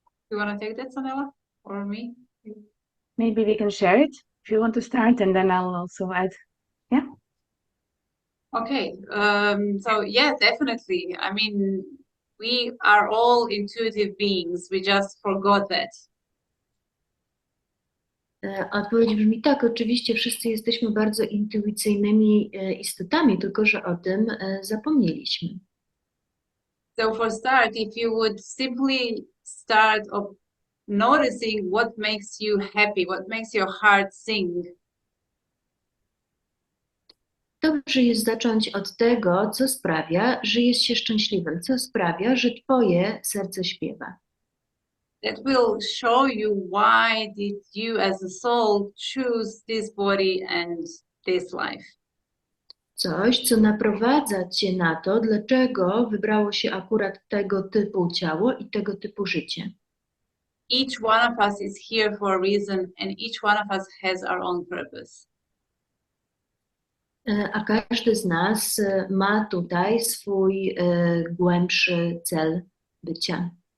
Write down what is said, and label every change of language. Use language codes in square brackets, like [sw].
[en] You want to take that, Sanela, or me? Maybe we can share it if you want to start, and then I'll also add. Yeah. Okay. So yeah, definitely. I mean, we are all intuitive beings. We just forgot that. [pl] Odpowiedź brzmi tak, oczywiście wszyscy jesteśmy bardzo intuicyjnymi istotami, tylko że o tym zapomnieliśmy. [en] So for start, if you would simply start of noticing what makes you happy, what makes your heart sing. [pl] Dobrze jest zacząć od tego, co sprawia, że jest się szczęśliwym, co sprawia, że twoje serce śpiewa. [en] That will show you why did you as a soul choose this body and this life. [pl] Coś, co naprowadza cię na to, dlaczego wybrało się akurat tego typu ciało i tego typu życie. [en] Each one of us is here for a reason and each one of us has our own purpose. [pl] A każdy z nas ma tutaj swój głębszy cel bycia.